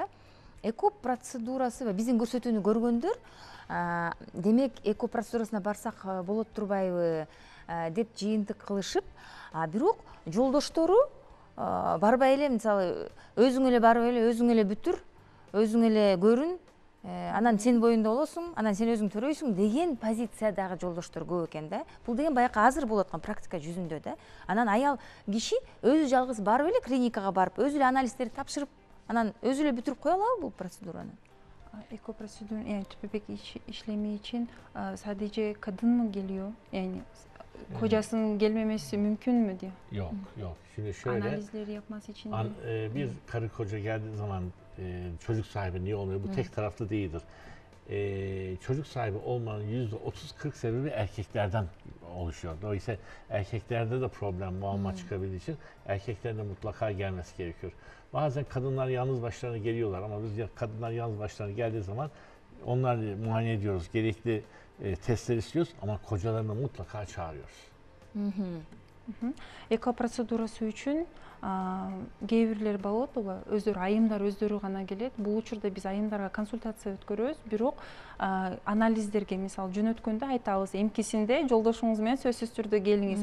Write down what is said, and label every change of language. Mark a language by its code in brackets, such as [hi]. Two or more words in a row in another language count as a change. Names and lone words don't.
[ky] Эко процедурасы биздин көрсөтүүнү көргөндөр, демек эко процедурасына барсак болот турбайбы деп жыйынтык кылышып, бирок жолдоштору барбай эле, мисалы, өзүң эле барып эле, өзүң эле бүтүр, өзүң эле көрүн, анан сен боюнда болосуң, анан сен өзүң төрөйсүң деген позициядагы жолдоштор көп экен да. Бул деген баягы азыр болуп аткан практика жүзүндө да. Анан аял киши өзү жалгыз барып эле клиникага барып, өзү эле анализдерди тапшырып, анан өзү эле бүтүрүп кое алабы бул процедураны? Эко процедура, [tr] yani tüp bebek işlemi için sadece kadın mı geliyor? Yani kocasının gelmemesi mümkün mü diyor. Yok. Şimdi şöyle, Analizleri yapması için bir karı koca geldiği zaman çocuk sahibi niye olmuyor? Bu tek taraflı değildir. Çocuk sahibi olmanın %30-40 sebebi erkeklerden oluşuyor. Dolayısıyla erkeklerde de problem, muamma çıkabildiği için erkeklerin de mutlaka gelmesi gerekiyor. Bazen kadınlar yalnız başlarına geliyorlar ama biz kadınlar yalnız başlarına geldiği zaman onları muayene ediyoruz. Gerekli testler istiyoruz ama kocalarını mutlaka çağırıyoruz. [ky] Эко процедурасы үчүн кээ бирлер болот, өздөрү айымдар өздөрү гана келет. Бул учурда биз айымдарга консультация өткөрөбүз, бирок анализдерге мисалы жөнөткөндө айтабыз, эмкисинде жолдошуңуз менен сөзсүз түрдө келиңиз.